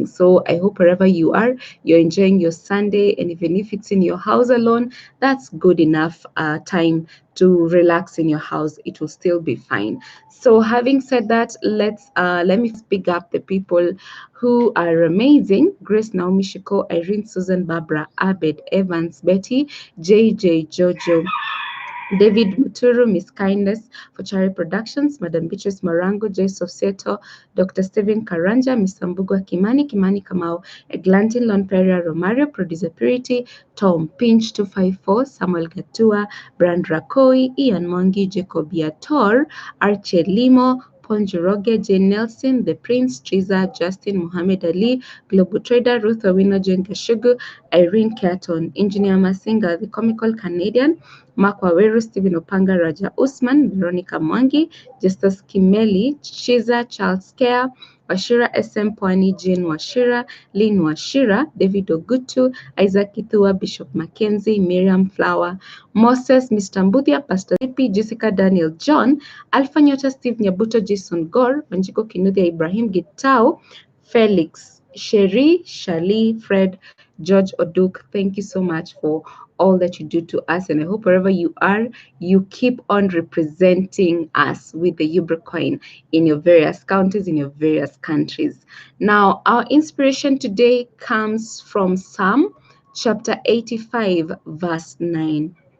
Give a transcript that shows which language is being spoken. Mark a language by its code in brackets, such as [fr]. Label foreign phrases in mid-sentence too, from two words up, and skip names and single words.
[en] So I hope wherever you are, you're enjoying your Sunday, and even if it's in your house alone, that's good enough time to relax in your house. It will still be fine. So having said that, let me big up the people who are amazing: Grace, Naomi, Shiko, Irene, Susan, Barbara, Abed, Evans, Betty, JJ, Jojo, David Muturu, Miss Kindness, for Cherry Productions, Madam Beatrice Morango, Joyce of Seto, Dr. Stephen Karanja, Miss Mbugua Kimani, Kimani Kamau, Eglantin Lon Pereira Romario, Producer Purity, Tom Pinch 254, Samuel Gatua, Brand Rakoi, Ian Mwangi, Jacob Yator, Archie Limo, Ponjoroge, Jane Nelson, The Prince, Triza, Justin, Muhammad Ali, Global Trader, Ruth Owino, Jane Kashugu, Irene Keaton, Engineer Masinga, The Comical Canadian, Mark Waweru, Stephen Opanga, Raja Usman, Veronica Mwangi, Justus Kimeli, Chiza, Charles Care, Washira SM Pwani, Jane Washira, Lynn Washira, David Ogutu, Isaac Ithua, Bishop Mackenzie, Miriam Flower, Moses, Mr. Mbudia, Pastor Zippy, Jessica Daniel John, Alpha Nyota, Steve Nyabuto, Jason Gore, Wanjiko Kinuthia, Ibrahim Gitao, Felix, Sherry, Shali, Fred, George Oduk. Thank you so much for all that you do to us, and I hope wherever you are, you keep on representing us with the Ubercoin in your various counties, in your various countries. Now, our inspiration today comes from Psalm chapter 85, verse 9.